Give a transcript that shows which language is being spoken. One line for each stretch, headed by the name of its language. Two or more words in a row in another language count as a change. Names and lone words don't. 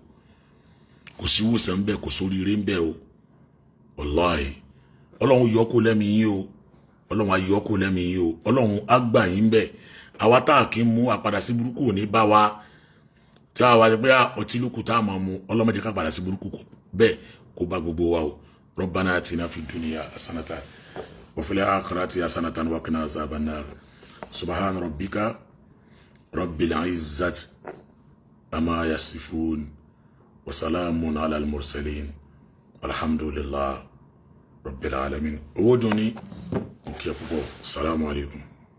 Yoruba: Kò sí wòsàn ń bẹ, kò sóríire ń bẹ o. Wallahi Ọlọ́run yọ kó lẹ́mìí o. Ọlọ́run á yọ kó lẹ́mìí o. Ọlọ́run á gbà yín bẹ́ẹ̀. Àwa tá kì í mú àpadà sí burúkú ò ní bá wa. Tí a wá ṣe pé ọtí lókù tá a máa mú Ọlọ́run má jẹ́ ká padà sí burúkú bẹ́ẹ̀ kó bá gbogbo wa o.
Arabic: ربنا آتنا في الدنيا حسنة وفي الآخرة حسنة وقنا عذاب النار. سبحان ربك رب العزة عما يصفون وسلام على المرسلين الحمد لله رب العالمين.
Yoruba: Owó dùn ní òkè púpọ̀.
Arabic: السلام عليكم.